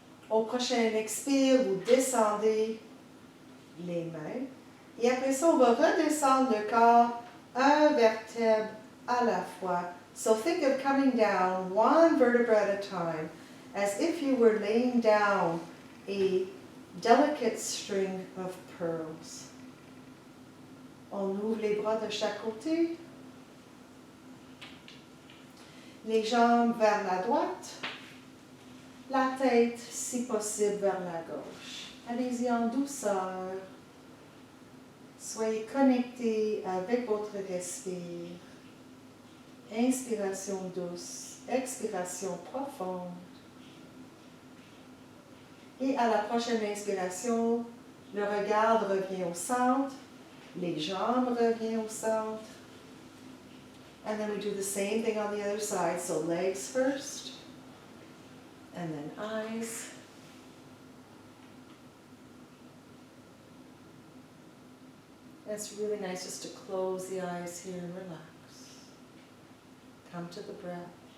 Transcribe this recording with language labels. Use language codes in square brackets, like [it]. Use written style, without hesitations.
[fr] Au prochain expire, vous descendez les mains. Et après ça, on va redescendre le corps un vertèbre à la fois. [en] So think of coming down one vertebra at a time, as if you were laying down a delicate string of pearls. [fr] On ouvre les bras de chaque côté. Les jambes vers la droite. La tête, si possible, vers la gauche. Allez-y en douceur. Soyez connectés avec votre respire. Inspiration douce, expiration profonde. Et à la prochaine inspiration, le regard revient au centre, les jambes reviennent au centre. [en] And then we do the same thing on the other side. So legs first, and then eyes. It's really nice just to close the eyes here and relax. Come to the breath.